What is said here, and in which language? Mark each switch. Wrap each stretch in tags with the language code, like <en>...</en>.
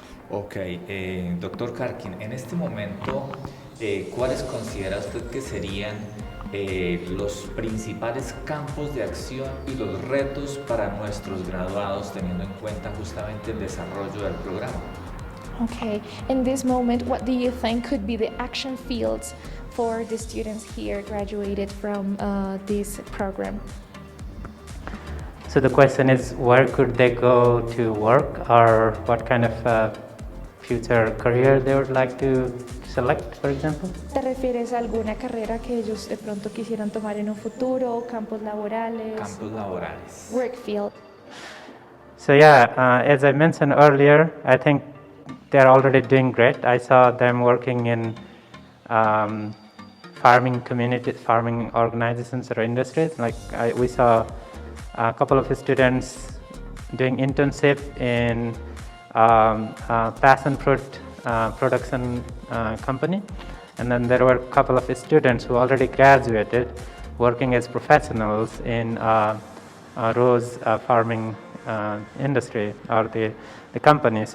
<es>Ok, doctor Karkee, en este momento, ¿cuáles considera usted que serían los principales campos de acción y los retos para nuestros graduados, teniendo en cuenta justamente el desarrollo del programa?</es> <en>Okay, in this moment, what do you think could be the action fields for the students here graduated from this program? So the question is, where could they go to work, or what kind of future career they would like to select, for example?</en> <es>¿Te refieres a alguna carrera que ellos de pronto quisieran tomar en un futuro, campos laborales? Campos laborales.</es> <en>Work field. So yeah, as I mentioned earlier, I think they're already doing great. I saw them working in farming communities, farming organizations or industries. Like we saw a couple of students doing internship in passion fruit production company, and then there were a couple of students who already graduated working as professionals in rose farming industry or the company.</en>